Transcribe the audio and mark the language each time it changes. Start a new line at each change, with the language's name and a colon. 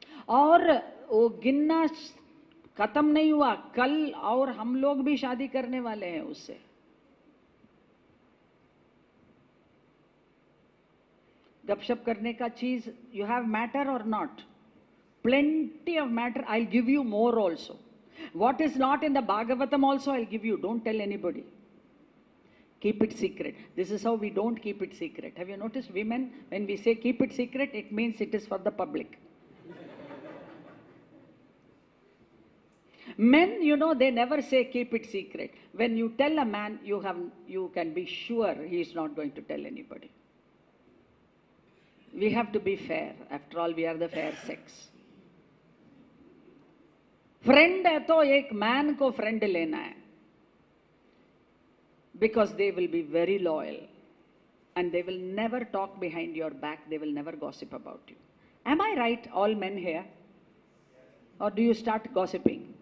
Hindi: और वो गिनना खत्म नहीं हुआ, कल और हम लोग भी शादी करने वाले हैं उससे। गपशप करने का चीज,
English: You have matter और not, plenty of matter. I'll give you more also. What is not in the Bhagavatam also I'll give you. Don't tell anybody. Keep it secret. This is how we don't keep it secret. Have you noticed women, when we say keep it secret, it means it is for the public. Men, you know, they never say keep it secret. When you tell a man, you can be sure he is not going to tell anybody. We have to be fair. After all, we are the fair sex.
Hindi: Friend है तो एक man को friend लेना है,
English: Because they will be very loyal and they will never talk behind your back, they will never gossip about you. Am I right, all men here? और do you start gossiping?